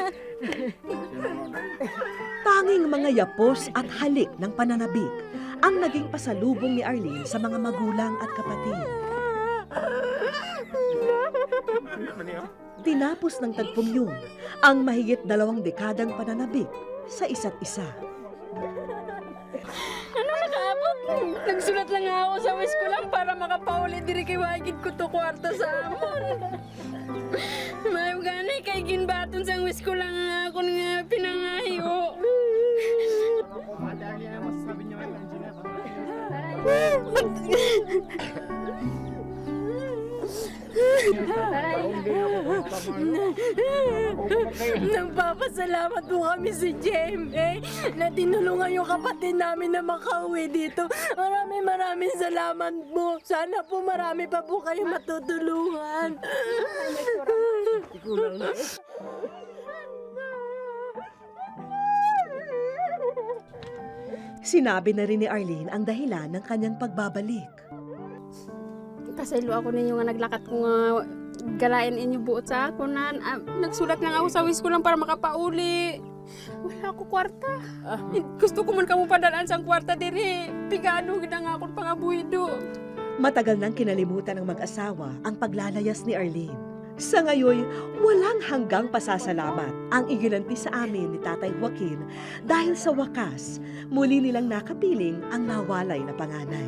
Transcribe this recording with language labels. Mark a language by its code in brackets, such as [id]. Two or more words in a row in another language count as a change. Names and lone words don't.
[tl] Tanging mga yapos at halik ng pananabik ang naging pasalubong ni Arlene sa mga magulang at kapatid. Tinapos ng tagpong yun ang mahigit 2 dekadang pananabik sa isa't isa. [hil] Ano nakabot? Nagsulat lang nga ako sa wish ko lang para makapaulit diri kay wagid ko to kwarta sa amon. May gani kay ginbaton sang wish ko lang nga ako nga pinangayo. [tl] Madali na masasabi niyo ang engineer. Nagpapasalamat po kami sa GMA na tinulungan yung kapatid namin na makauwi dito. Maraming salamat po. Sana po marami pa po kayo matutulungan. Sinabi na rin ni Arlene ang dahilan ng kanyang pagbabalik. [hil] Pasaylo ako ninyo nga naglakat ko nga galain inyo buot sa ako na nagsulat lang ako sa wish ko lang para makapauli. Wala ako kwarta. Gusto ko man kamo padalaan sang kwarta diri. Pigano gid nga akong pangabuhido. [tl] Matagal nang kinalimutan ng mag-asawa ang paglalayas ni Arlene. Sa ngayon, walang hanggang pasasalamat ang iginanti sa amin ni Tatay Joaquin dahil sa wakas, muli nilang nakapiling ang nawalay na panganay.